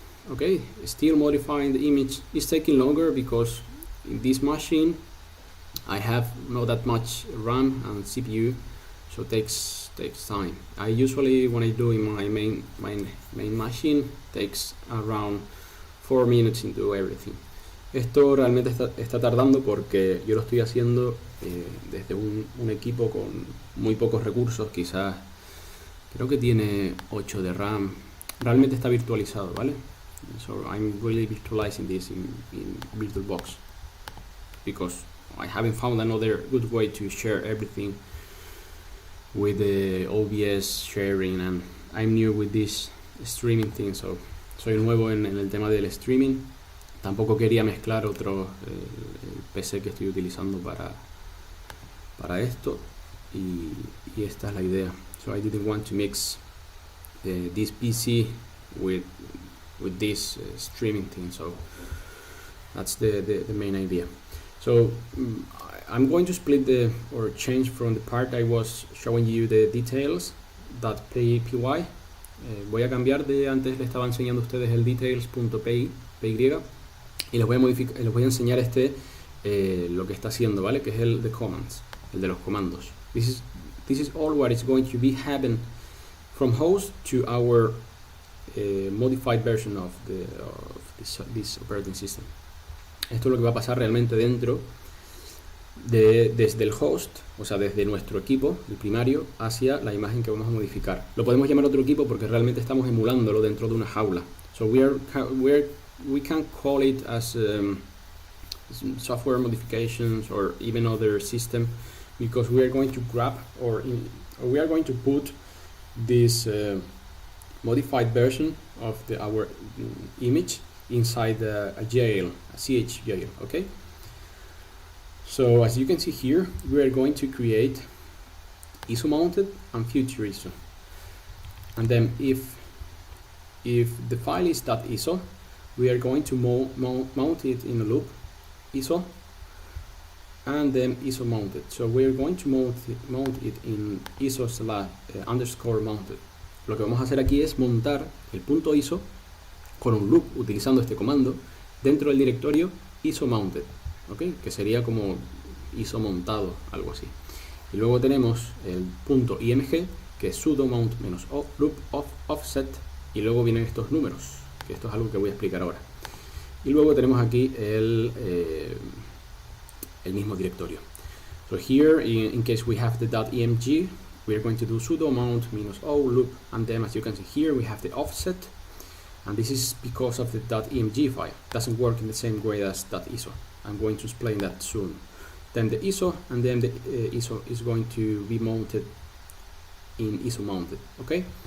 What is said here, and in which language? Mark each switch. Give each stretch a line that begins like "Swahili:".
English: Okay, still modifying the image. It's taking longer because in this machine I have not that much RAM and CPU, so it takes time. I usually, when I do in my main machine, takes around 4 minutes to do everything.
Spanish: Esto realmente está tardando porque yo lo estoy haciendo desde un equipo con muy pocos recursos, quizás creo que tiene 8 de RAM. Realmente está virtualizado, ¿vale?
English: So I'm really virtualizing this in VirtualBox because I haven't found another good way to share everything with the OBS sharing, and I'm new with this streaming thing, so
Spanish: soy nuevo en el tema del streaming. Tampoco quería mezclar otro el PC que estoy utilizando para esto, y esta es la idea.
English: So I didn't want to mix this PC with this streaming thing, so that's the main idea. So I'm going to split or change from the part I was showing you the details.py.
Spanish: Voy a cambiar de, antes le estaba enseñando a ustedes el details.py y les voy a enseñar lo que está haciendo, ¿vale? Que es el de los comandos.
English: This is all what is going to be happen from host to our modified version of this operating system.
Spanish: Esto es lo que va a pasar realmente dentro desde el host, o sea, desde nuestro equipo, el primario, hacia la imagen que vamos a modificar. Lo podemos llamar otro equipo porque realmente estamos emulándolo dentro de una jaula.
English: So we can call it as software modifications or even other system, because we are going to grab or we are going to put this modified version of our image inside a jail, a CH jail. Okay, so as you can see here, we are going to create ISO mounted and future ISO, and then if the file is .iso, we are going to mount it in a loop ISO, and then ISO mounted. So we are going to mount it in ISO _ mounted.
Spanish: Lo que vamos a hacer aquí es montar el punto ISO con un loop utilizando este comando dentro del directorio ISO mounted, ¿okay? Que sería como ISO montado, algo así. Y luego tenemos el punto img, que es sudo mount -o loop offset, y luego vienen estos números, que esto es algo que voy a explicar ahora. Y luego tenemos aquí el mismo directorio.
English: So here, in case we have the .img, we are going to do sudo mount -o loop, and then as you can see here, we have the offset, and this is because of the .img file. It doesn't work in the same way as .iso. I'm going to explain that soon. Then the ISO, and then the ISO is going to be mounted in ISO mounted. Okay.